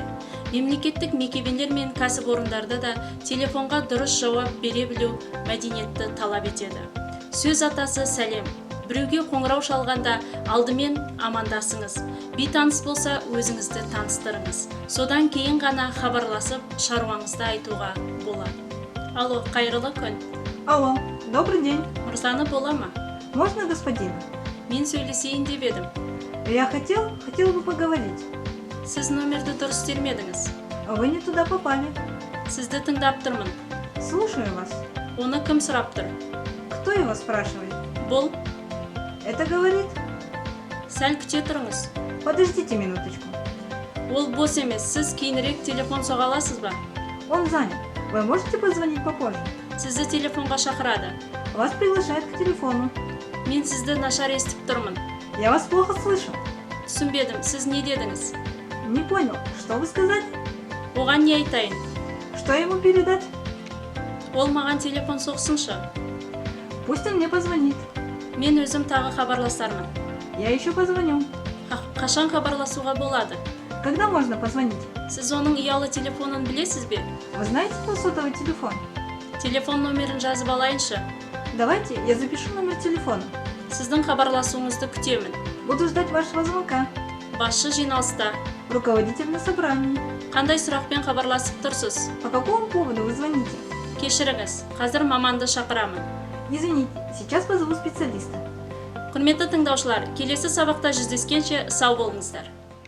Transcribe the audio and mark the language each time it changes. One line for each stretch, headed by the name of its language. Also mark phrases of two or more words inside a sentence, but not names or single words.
Kazakh: Мемлекеттік мекемелер мен кәсіпорындарда да телефонға дұрыс жауап бере білу мәдениетті талап етеді. Сөз атасы сәлем. Біреуге қоңырау шалғанда алдымен амандасыңыз. Бейтаныс болса өзіңізді таныстырыңыз. Содан кейін ғана хабарласып шаруаңызды айтуға болады. Алло, қайырлы күн.
Russian: Алло, добрый день.
Kazakh: Мырзаны бола ма?
Russian: Можно господина?
Kazakh: Мен сөйлесейін деп едім.
Russian: Я хотел бы поговорить.
Kazakh: Сіз номерді дұрыс термедіңіз.
Russian: Вы не туда попали.
Kazakh: Сізді тыңдап тұрмын.
Russian: Слушаю вас.
Kazakh: Оны кім сұрап тұр?
Russian: Кто его спрашивает?
Kazakh: Бұл.
Russian: Это говорит?
Kazakh: Сәл күте тұрыңыз.
Russian: Подождите минуточку.
Kazakh: Ол бос емес, сіз кейінірек телефон соға аласыз ба?
Russian: Он занят. Вы можете позвонить попозже?
Kazakh: Сізді телефонға шақырады.
Russian: Вас приглашают к телефону.
Kazakh: Мен сізді нашар естіп тұрмын.
Russian: Я вас плохо слышу.
Kazakh: Түсінбедім, сіз не дедіңіз?
Russian: Не понял, что вы сказали?
Kazakh: Оған не айтайын?
Russian: Что ему передать?
Kazakh: Ол маған телефон соқсыншы.
Russian: Пусть он мне позвонит.
Kazakh: Мен өзім тағы хабарласармын.
Russian: Я еще позвоню.
Kazakh: Қашан хабарласуға болады?
Russian: Когда можно позвонить?
Kazakh: Сіз оның ұялы телефонын білесіз бе?
Russian: Вы знаете его сотовый телефон?
Kazakh: Телефон номерін жазып алайыншы.
Russian: Давайте я запишу номер телефона.
Kazakh: Сіздің хабарласуыңызды күтемін.
Russian: Буду ждать вашего звонка.
Kazakh: Басшы жиналыста.
Russian: Руководитель на собрании.
Kazakh: Қандай сұрақпен хабарласып тұрсыз?
Russian: По какому поводу вы звоните?
Kazakh: Кешіріңіз, қазір маманды шақырамын.
Russian: Извините, сейчас позову специалиста.
Kazakh: Құрметті тыңдаушылар, келесі сабақта жүздескенше сау болыңыздар.